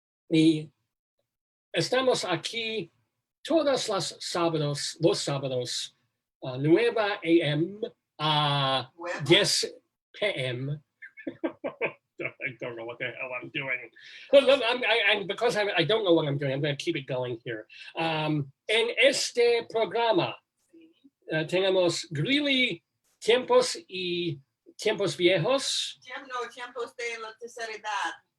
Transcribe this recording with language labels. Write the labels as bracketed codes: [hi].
[es] Y estamos aquí todos los sábados, 9 a.m. a 10 p.m. [en] I don't know what the hell I'm doing. Because I don't know what I'm doing, I'm going to keep it going here. [es] En este programa tenemos Greeley, tiempos y tiempos viejos. Tiempos de la tercera edad.